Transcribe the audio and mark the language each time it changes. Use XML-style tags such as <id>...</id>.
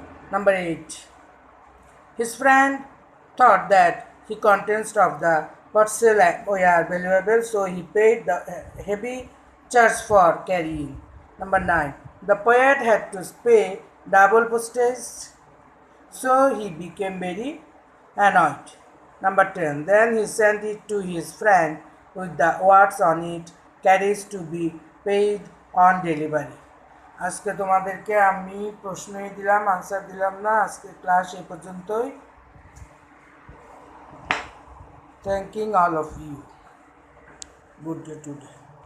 <en>Number 8. His friend thought that the contents of the parcel were valuable, so he paid the heavy charge for carrying. Number 9. The poet had to pay double postage, so he became very annoyed. Number 10. Then he sent it to his friend with the words on it, carriage to be paid on delivery.</en> <bn>আজকে তোমাদেরকে আমি প্রশ্নই দিলাম, answer দিলাম না। আজকে class এই পর্যন্তই।</bn> <en>Thanking all of you. Good day today.</en>